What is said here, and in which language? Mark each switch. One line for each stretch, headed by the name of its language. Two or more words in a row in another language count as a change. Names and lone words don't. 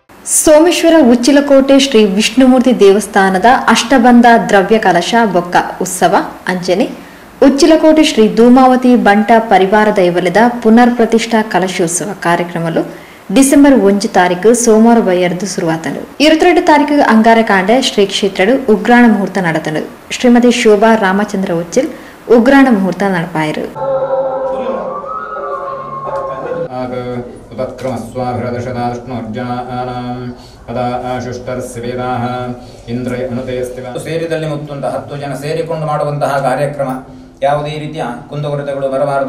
Tulu: ಸೋಮೇಶ್ವರ ಉಚ್ಚಿಲಕೋಟೆ ಶ್ರೀ ವಿಷ್ಣುಮೂರ್ತಿ ದೇವಸ್ಥಾನದ ಅಷ್ಟಬಂಧ ದ್ರವ್ಯ ಕಲಶ ಬೊಕ್ಕ ಉತ್ಸವ ಅಂಜನೆ ಉಚ್ಚಿಲಕೋಟೆ ಶ್ರೀ ಧೂಮಾವತಿ ಬಂಟ ಪರಿವಾರ ದೈವಲದ ಪುನರ್ ಪ್ರತಿಷ್ಠಾ ಕಲಶೋತ್ಸವ ಕಾರ್ಯಕ್ರಮಲು ಡಿಸೆಂಬರ್ 1 ತಾರೀಕು ಸೋಮವಾರ ಬಯರ್ದು ಶುರುವಾತನು 22 ತಾರೀಕು ಅಂಗಾರಕಾಂಡ ಶ್ರೀ ಕ್ಷೇತ್ರಡು ಉಗ್ರಾಣ ಮುಹೂರ್ತ ನಡೆತನು ಶ್ರೀಮತಿ ಶೋಭಾ ರಾಮಚಂದ್ರ ಉಚ್ಚಿಲ್ ಉಗ್ರಾಣ ಮುಹೂರ್ತ ನಡಪಾಯರು
Kannada: ಸೇರಿದಲ್ಲಿ ಮುತ್ತುಂಟ 10 ಜನ ಸೇರಿಕೊಂಡು ಮಾಡುವಂತಹ ಕಾರ್ಯಕ್ರಮ ಯಾವುದೇ ರೀತಿಯ ಕುಂದುಕೊರತೆಗಳು ಬರಬಾರದು.